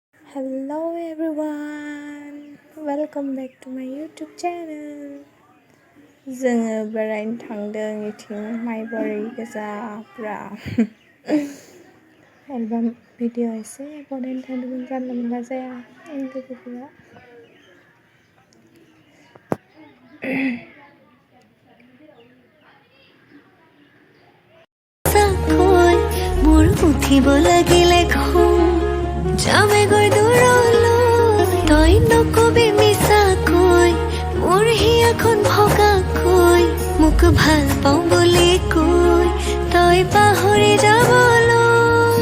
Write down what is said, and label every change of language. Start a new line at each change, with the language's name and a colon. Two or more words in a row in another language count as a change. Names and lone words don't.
English: Hello everyone, welcome back to my YouTube channel.
Bodo: जोङो बेरायनो थांदों इथिं माइबारि गोजाफ्रा एलबाम भिडिअ एसे बनायनो थांदोंमोन जानला मोनला जाया लोगोफोरा
Assamese: উঠিব লাগিলে যামে গৈ দূৰলৈ তই নকবি মিছাকৈ মোৰ হিয়াখন ভগাকৈ মোক ভাল পাওঁ বুলি কৈ তই পাহৰি যাবলৈ